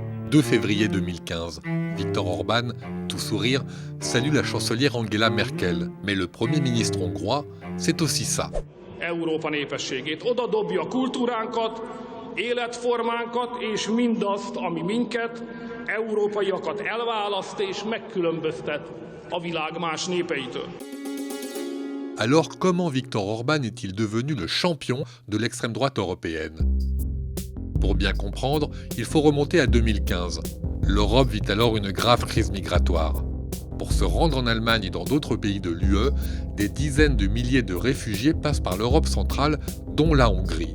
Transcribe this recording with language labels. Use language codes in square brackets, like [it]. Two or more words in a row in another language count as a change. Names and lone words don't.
[fr] 2 février 2015. Viktor Orban, tout sourire, salue la chancelière Angela Merkel. Mais le Premier ministre hongrois, c'est aussi ça. [hu] Európa népességét odadobja kultúránkat, életformánkat és mindazt, ami minket, európaiakat elválaszt és megkülönböztet a világ más népeitől. [fr] Alors comment Viktor Orban est-il devenu le champion de l'extrême droite européenne ? Pour bien comprendre, il faut remonter à 2015. L'Europe vit alors une grave crise migratoire. Pour se rendre en Allemagne et dans d'autres pays de l'UE, des dizaines de milliers de réfugiés passent par l'Europe centrale, dont la Hongrie.